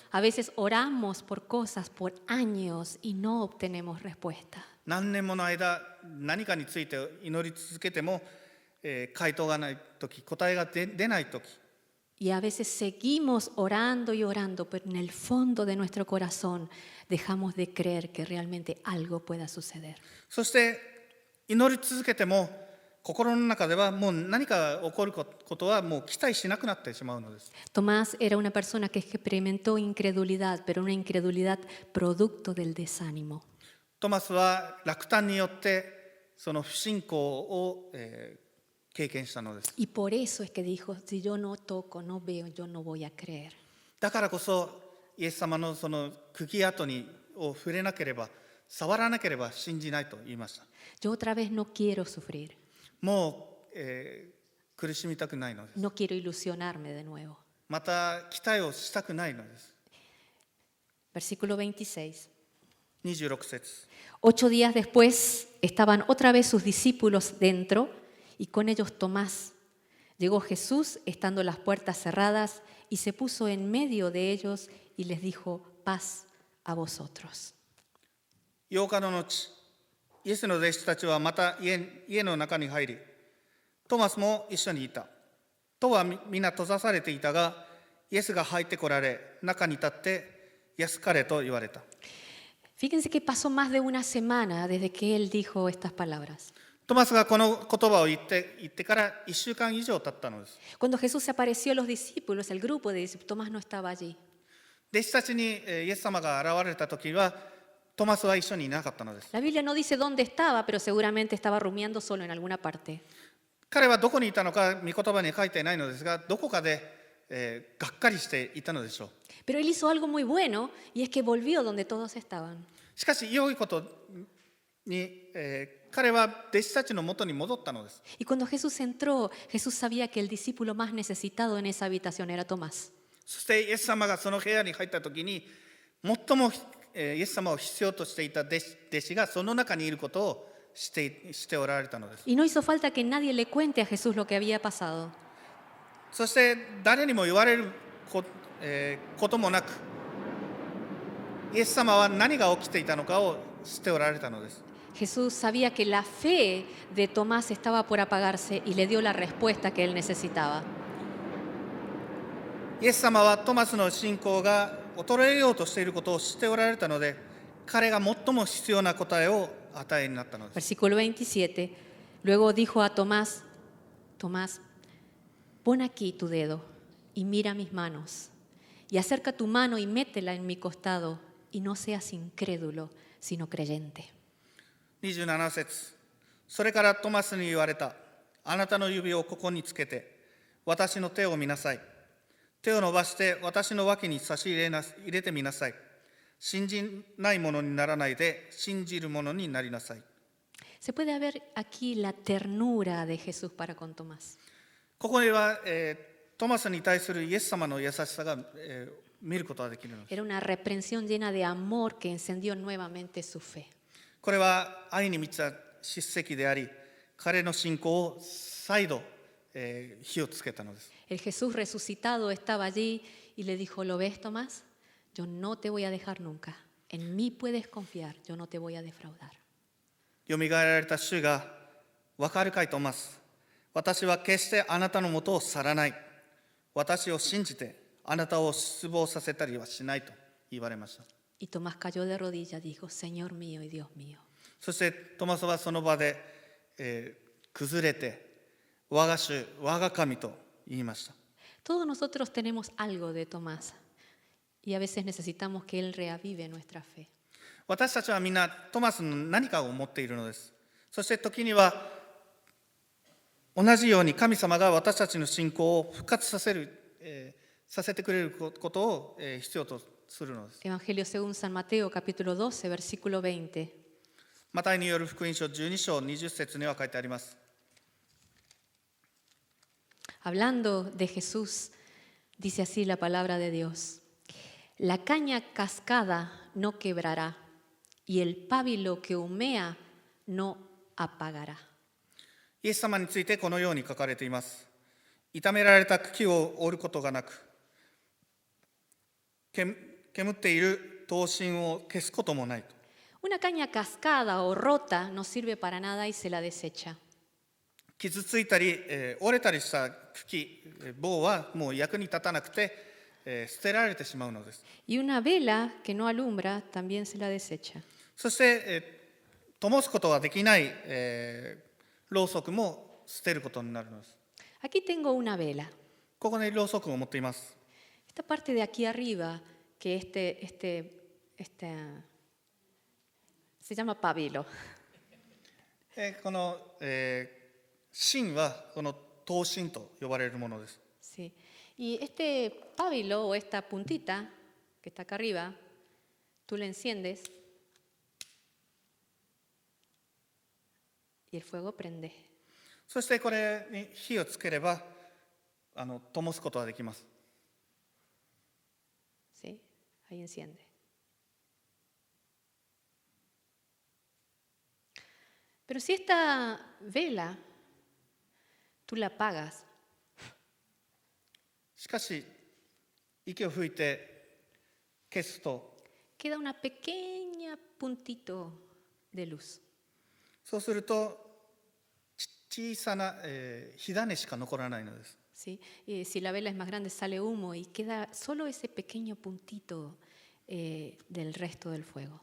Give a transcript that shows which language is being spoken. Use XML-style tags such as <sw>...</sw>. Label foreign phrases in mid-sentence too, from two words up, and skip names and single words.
<es>A veces oramos por cosas por años y no obtenemos respuesta.</es> <ja>何年もの間何かについて祈り続けても、回答がないとき、答えが出ないとき、</ja> <es>Y a veces seguimos orando y orando, pero en el fondo de nuestro corazón dejamos de creer que realmente algo pueda suceder.</es> <ja>そして祈り続けても心の中ではもう何か起こることはもう期待しなくなってしまうのです。</ja> <es>Tomás era una persona que experimentó incredulidad, pero una incredulidad producto del desánimo.</es> <ja>トマスは落胆によってその不信仰を、経験したのです。</ja> <es>Y por eso es que dijo, si yo no toco, no veo, yo no voy a creer.</es> <ja>だからこそイエス様のその釘跡を触れなければ、触らなければ信じないと言いました。</ja> <es>Yo otra vez no quiero sufrir,</es> <ja>もう、苦しみたくないのです。</ja> <es>no quiero ilusionarme de nuevo.</es> <ja>また期待をしたくないのです。</ja> <es>Versículo 26.</es> <ja>26節。</ja> <es>8 días después estaban otra vez sus discípulos dentro y con ellos Tomás. Llegó Jesús estando las puertas cerradas y se puso en medio de ellos y les dijo, paz a vosotros.</es> <ja>8 日の後、イエスの弟子たちはまた家の中に入り、トマスも一緒にいた。戸は皆閉ざされていたが、イエスが入ってこられ、中に立って安かれと言われた。</ja> <es>Fíjense que pasó más de una semana desde que él dijo estas palabras.</es> <ja>トマスがこの言葉を言ってから1週間以上経ったのです。</ja> <es>Cuando Jesús se apareció a los discípulos, el grupo de discípulos, Tomás no estaba allí.</es> <ja>弟子たちにイエス様が現れた時は、トマスは一緒にいなかったのです。</ja> <es>La Biblia no dice dónde estaba, pero seguramente estaba rumiando solo en alguna parte.</es> <ja>彼はどこにいたのか御言葉に書いていないのですが、どこかで、がっかりしていたのでしょう。</ja> <es>Pero él hizo algo muy bueno y es que volvió donde todos estaban.</es> <ja>しかし良いことに、彼は弟子たちのもとに戻ったのです。</ja> <es>Y cuando Jesús entró, Jesús sabía que el discípulo más necesitado en esa habitación era Tomás.</es> <ja>そしてイエス様がその部屋に入った時に最も、イエス様を必要としていた弟子がその中にいることをしておられたのです。</ja> <es>Y no hizo falta que nadie le cuente a Jesús lo que había pasado.</es> <ja>そして誰にも言われることもなく、イエス様は何が起きていたのかを知っておられたのです。</ja> <es>Jesús sabía que la fe de Tomás estaba por apagarse y le dio la respuesta que él necesitaba.</es> <ja>イエス様はトマスの信仰が衰えようとしていることを知っておられたので、彼が最も必要な答えを与えになったのです。</ja> <es>Versículo 27. Luego dijo a Tomás, Tomás, pon aquí tu dedo y mira mis manos, y acerca tu mano y métela en mi costado, y no seas incrédulo, sino creyente.</es> <ja>27 節、それからトマスに言われた。あなたの指をここにつけて、私の手を見なさい。手を伸ばして私の脇に差し入れてみなさい。信じないものにならないで、信じるものになりなさい。</ja> <es>Se puede ver aquí la ternura de Jesús para con Tomás.</es> <ja>ここには、トマスに対するイエス様の優しさが、見ることができるのです。</ja> <es>Era una reprensión llena de amor que encendió nuevamente su fe.</es> <ja>これは愛に満ちた叱責であり、彼の信仰を再度、火をつけたのです。</ja> <es>El Jesús resucitado estaba allí y le dijo, ¿lo ves, Tomás? Yo no te voy a dejar nunca. En mí puedes confiar, yo no te voy a defraudar.</es> <ja>よみがえられた主が、わかるかいトマス。私は決してあなたのもとを去らない。私を信じてあなたを失望させたりはしないと言われました。</ja> <es>Y Tomás cayó de rodillas y dijo, Señor mío y Dios mío.</es> <ja>そしてトマスはその場で、崩れて、我が主、我が神と言いました。</ja> <es>Todos nosotros tenemos algo de Tomás y a veces necesitamos que Él reavive nuestra fe.</es> <ja>私たちはみんなトマスの何かを持っているのです。そして時には同じように神様が私たちの信仰を復活させてくれることを必要とするのです。</ja> <es>Evangelio según San Mateo, capítulo 12, versículo 20.</es> <ja>マタイによる福音書12章20節には書いてあります。</ja> <es>Hablando de Jesús, dice así la palabra de Dios. La caña cascada no quebrará y el pábilo que humea no apagará.</es> <ja>イエス様についてこのように書かれています。傷められた茎を折ることがなく、煙っている灯芯を消すこともないと。</ja> <es>Una caña cascada o rota no sirve para nada y se la desecha.</es> <ja>傷ついたり、折れたりした茎、棒はもう役に立たなくて、捨てられてしまうのです。</ja> <es>Y una vela que no alumbra también se la desecha.</es> <ja>そして、灯すことができない、ろうそくも捨てることになるのです。</ja> <es>Aquí tengo una vela.</es> <ja>ここにろうそくを持っています。</ja> <es>Esta parte de aquí arriba, que se llama pábilo. この、芯はこの灯芯と呼ばれるものです。 Sí. Y este pábilo o esta puntita que está acá arriba, tú le enciendes y el fuego prende.</es> <ja>そしてこれに火をつければ灯すことができます。</ja> <es>¿Sí? Ahí enciende. Pero si esta vela tú la apagas,</es> <ja>しかし息を吹いて消すと、</ja> <es>queda una pequeña puntito de luz.</es> <ja>そうすると小さな、火種しか残らないのです。</ja> <es>¿Sí? Y si la vela es más grande sale humo y queda solo ese pequeño puntito del resto del fuego.</es>